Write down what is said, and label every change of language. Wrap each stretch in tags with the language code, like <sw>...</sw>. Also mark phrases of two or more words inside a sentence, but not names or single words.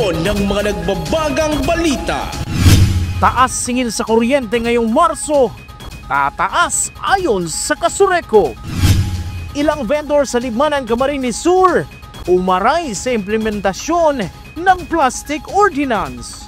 <tl>ng mga nagbabagang balita. Taas singil sa kuryente ngayong Marso, tataas ayon sa Kasureco. Ilang vendor sa Libmanan, Camarines Sur umaray sa implementasyon ng Plastic Ordinance.</tl>